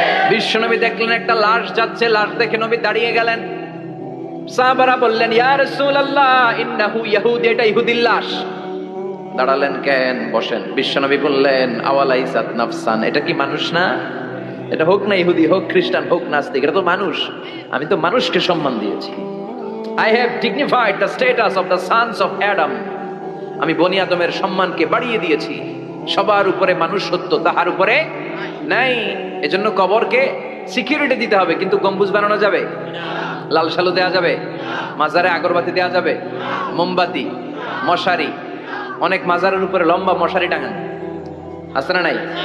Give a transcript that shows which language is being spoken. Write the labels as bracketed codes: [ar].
[bn] বিশ্বনবী দেখলেন একটা লাশ যাচ্ছে, লাশ দেখে নবী দাঁড়িয়ে গেলেন। সাহাবারা বললেন ইয়া রাসূলুল্লাহ [ar] ইন্নাহু ইয়াহুদি, [bn] এটা ইহুদির লাশ। দাঁড়ালেন কেন? বসেন। বিশ্বনবী বললেন [ar] আওয়ালাইসাত নাফসান, [bn] এটা কি মানুষ না? এটা হোক না ইহুদি, হোক খ্রিস্টান, হোক নাস্তিক, এটা তো মানুষ। আমি তো মানুষকে সম্মান দিয়েছি। [en] I have dignified the status of the sons of Adam. [bn] আমি বনি আদমের সম্মানকে বাড়িয়ে দিয়েছি। সবার উপরে মানুষ সত্য, তাহার উপরে নাই। এজন্য কবরকে সিকিউরিটি দিতে হবে, কিন্তু গম্বুজ বানানো যাবে? লাল সালু দেওয়া যাবে? মাজারে আগরবাতি দেওয়া যাবে? মোমবাতি, মশারি। অনেক মাজারের উপরে লম্বা মশারি টাঙান, আছে না নাই?